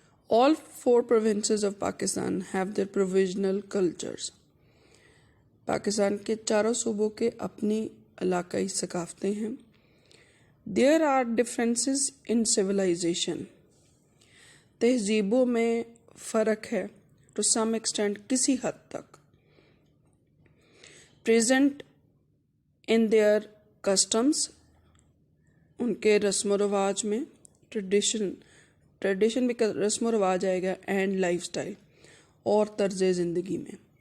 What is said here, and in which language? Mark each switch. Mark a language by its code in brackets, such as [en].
[en] All 4 provinces of Pakistan have their provisional cultures. [ur] Pakistan کے چاروں صوبوں کے اپنی علاقائی ثقافتیں ہیں. [en] There are differences in civilization. [ur] تہذیبوں میں فرق ہے [en] to some extent [ur] کسی حد تک. [en] Present in their customs [ur] ان کے رسم و رواج میں ٹریڈیشن بھی رسم و رواج آئے گا اینڈ لائف سٹائل اور طرز زندگی میں.